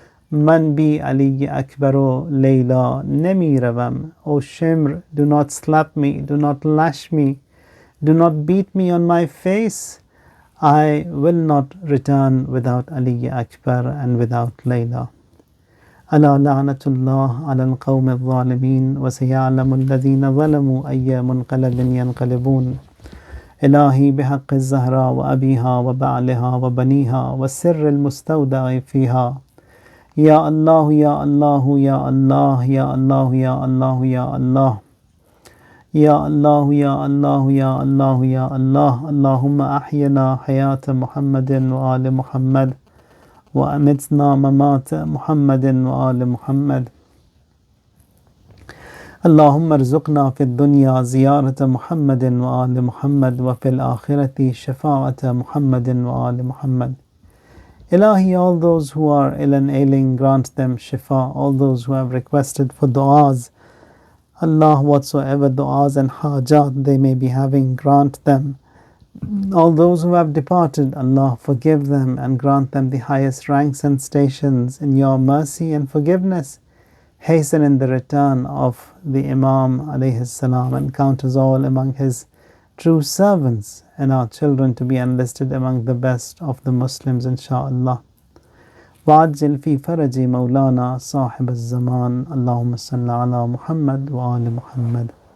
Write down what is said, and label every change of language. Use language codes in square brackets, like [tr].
[fa] Man bi Ali Akbaro Layla nemi ravam. [en] O Shimr, do not slap me, do not lash me, do not beat me on my face. I will not return without Ali Akbar and without Layla. [ar] ألا لعنة الله على القوم الظالمين وسيعلم الذين ظلموا أي منقلب ينقلبون. إلهي بحق الزهراء وأبيها وبعلها وبنيها والسر المستودع فيها. يا الله يا الله يا الله يا الله يا الله يا الله يا الله يا الله يا الله يا الله. اللهم أحينا حياة محمد وآل محمد وأمتنا ممات محمد وآل محمد. اللهم ارزقنا في الدنيا زيارة محمد وآل محمد وفي الآخرة شفاعة محمد وآل محمد. [en] Ilahi, all those who are ill and ailing, grant them shifa. All those who have requested for du'as, Allah, whatsoever du'as and hajat they may be having, grant them. All those who have departed, Allah, forgive them and grant them the highest ranks and stations in your mercy and forgiveness. Hasten in the return of the Imam alayhi salam and count us all among his true servants and our children to be enlisted among the best of the Muslims, insha'Allah. [ar] وعجل في فرج مولانا صاحب الزمان. اللهم صل على محمد وآل محمد.